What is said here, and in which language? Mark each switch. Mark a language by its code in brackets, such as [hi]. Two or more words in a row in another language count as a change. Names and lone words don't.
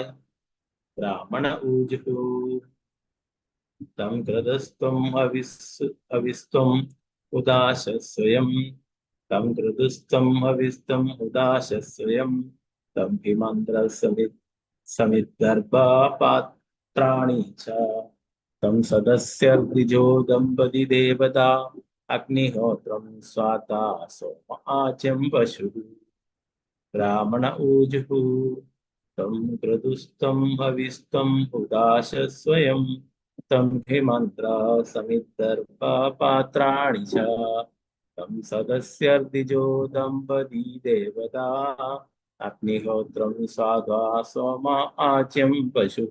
[sa] ബ്രാഹ്മണ ഊജുഃ തം ക്രതസ്ത്വം അവിസ്ത്വം ഉദാശ സ്വയം തം ക്രതുസ്ത്വം അവിസ്ത്വം ഉദാശ സ്വയം തം ഹിമന്ത്രഃ സമിദ്ദർഭപാത്രാണി ച തം സദസ്യ ദ്വിജോ ദമ്പതി ദേവതാ അഗ്നിഹോത്രം സ്വാതാ സോമ ആച്യം പശുഃ. ब्राह्मण ऊजुः तं क्रतुस्तं हविस्तं उदाश स्वयं तं हिमन्त्र समिद्धर्भपात्राणि च तं सदस्यर्दिजो दम्पती देवता अग्निहोत्रं स्वाद्वा सोम आच्यं पशुः.